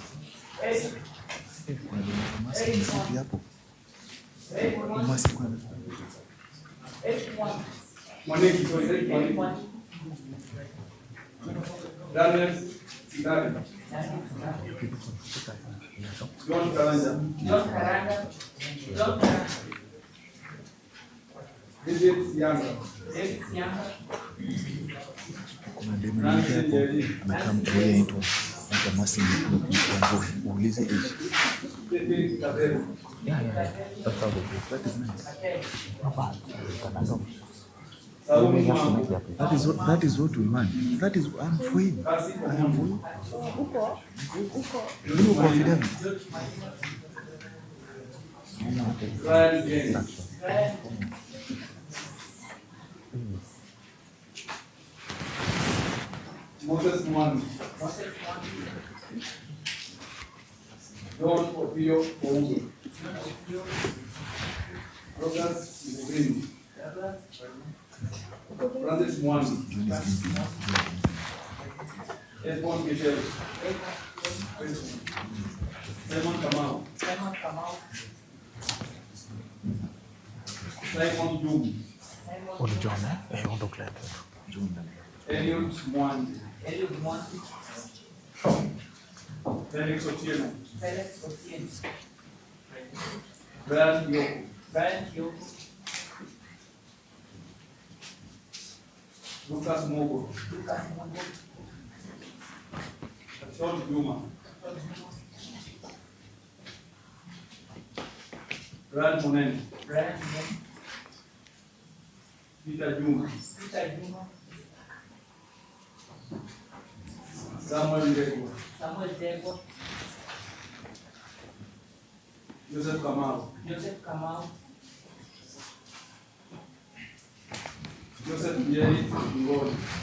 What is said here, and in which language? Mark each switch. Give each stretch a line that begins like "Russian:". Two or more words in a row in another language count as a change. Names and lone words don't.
English: Mwaniki, sorry, Eric Mwaniki. Daniel Sidari. John Karanja. John Karanja. John Karanja. David Yanga. David Yanga.
Swahili: Kuna demo nyingine hapo amekaa mtu yeye anaitwa Masi uulize age.
English: Yeah. That's how they do. That is nice. That is what we want. That is I'm for him. I am for you. You confident. Moses Mwan. John Opio Ougo. Rogas Green. Francis Mwan. Edmond Michel. Simon Kamau. Simon Jum. On John, on the client. Eliud Mwan. Felix Otieno. Brian Yoko. Lucas Mogo. Sean Juma. Brad Monen. Peter Juma. Samuel Ndegwa. Joseph Kamau. Joseph Njeri Ngoni.